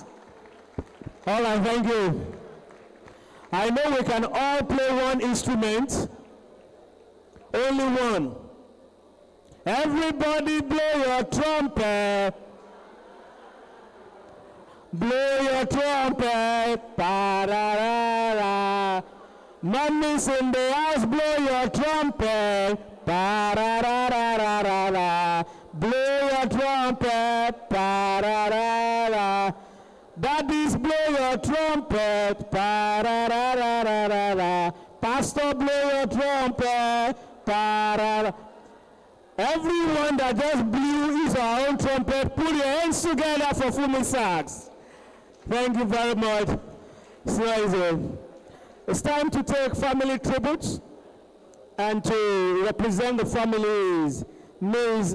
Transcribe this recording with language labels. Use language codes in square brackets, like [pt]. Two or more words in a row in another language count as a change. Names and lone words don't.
[en] All right, thank you. I know we can all play one instrument, only one. Everybody blow your trumpet. Blow your trumpet, pa-da-da-da. Mummies in the house, blow your trumpet, pa-da-da-da-da-da. Blow your trumpet, pa-da-da-da. Daddies, blow your trumpet, pa-da-da-da-da-da. Pastor, blow your trumpet, pa-da-da. Everyone that just blew is our own trumpet. Put your hands together for Fumi Sax. Thank you very much. It's time to take family tributes, and to represent the families, Ms.